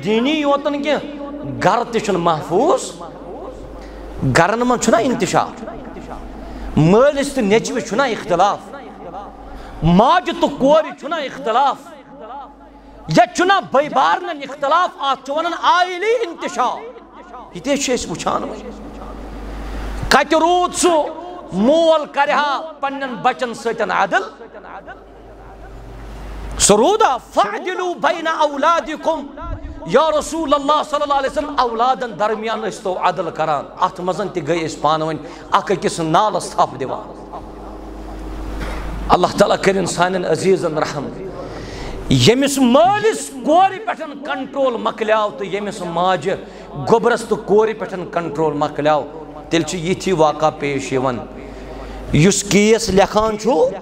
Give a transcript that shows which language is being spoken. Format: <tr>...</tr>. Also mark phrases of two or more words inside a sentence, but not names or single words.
<ks>دیٖنی یوتن کینٛہہ گرٕ تہِ چھُنہٕ محفوٗظ گرن منٛز چھُنا انتشار مٲلِس تہٕ نیٚچوِس چھُنا اختلاف ماجہِ تہٕ کورِ چھُنا اختلاف ییٚتہِ چھُنا بٔے بارنٮ۪ن اختلاف اتھ چھِ ونان آیلی انتشار یہِ تہِ چھِ أسۍ وٕچھان کتہِ روٗد سُہ مول کرِ ہا پننٮ۪ن بچن سۭتۍ عدل سُہ روٗدا</ks> <ar>فعدلوا بین اولادکم</ar> <ks>یا رسول اللہ صلی اللہ علیہ وسلم اولادن درمیان ٲسۍ تو عدل کران اتھ منٛز تہِ گٔے أسۍ پانہٕ ؤنۍ اکھ أکِس نالس تھپھ دِوان اللہ تعالیٰ کٔرِنۍ سانٮ۪ن عزیٖزن رحم ییٚمِس مٲلِس کورِ پٮ۪ٹھ کنٹرول مۄکلیو تہٕ ییٚمِس ماجہِ گوٚبرس تہٕ کورِ پٮ۪ٹھ کنٹرول مۄکلیو تیٚلہِ چھِ یِتھی واقعہ پیش یِوان یُس کیس لیکھان چھُ</ks>